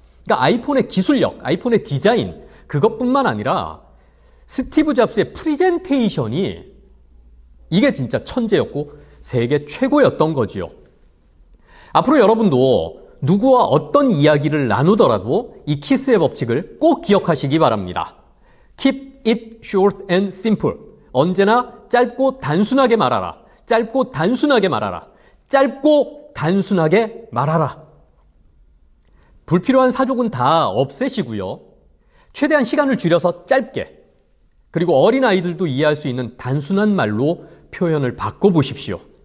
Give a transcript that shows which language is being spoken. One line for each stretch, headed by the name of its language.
Korean: 그러니까 아이폰의 기술력, 아이폰의 디자인, 그것뿐만 아니라 스티브 잡스의 프레젠테이션이 이게 진짜 천재였고 세계 최고였던 거지요. 앞으로 여러분도 누구와 어떤 이야기를 나누더라도 이 키스의 법칙을 꼭 기억하시기 바랍니다.
English: Keep it short and simple.
Korean: 언제나 짧고 단순하게 말하라. 짧고 단순하게 말하라. 짧고 단순하게 말하라. 불필요한 사족은 다 없애시고요. 최대한 시간을 줄여서 짧게, 그리고 어린아이들도 이해할 수 있는 단순한 말로 표현을 바꿔보십시오.